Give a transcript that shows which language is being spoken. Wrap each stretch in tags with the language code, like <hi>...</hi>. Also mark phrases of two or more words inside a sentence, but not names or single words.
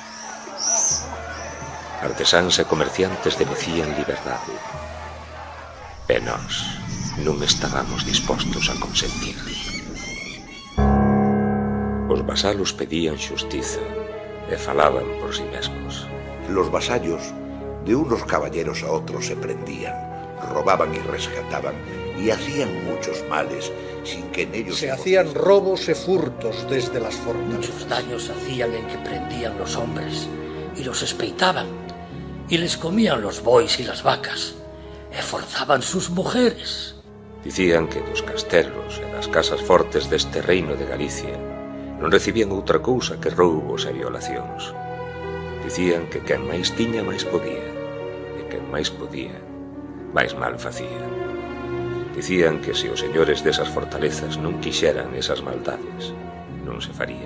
<gl>Artesáns e comerciantes demecían liberdade. E nós non estábamos dispostos a consentir. Os vasalos pedían xustiza e falaban por si mesmos.</gl> <es>Los vasallos de unos caballeros a otros se prendían, robaban y rescataban y hacían muchos males sin que en ellos... Se hacían robos e furtos desde las fortalezas. Muchos daños hacían en que prendían los hombres y los espeitaban y les comían los bois y las vacas e forzaban sus mujeres.</es> <gl>Dicían que dos castelos e das casas fortes deste reino de Galicia non recibían outra cousa que roubos e violacións. Dicían que quen máis tiña máis podía, e quen máis podía máis mal facía. Dicían que se os señores desas fortalezas non quixeran esas maldades, non se farían.</gl>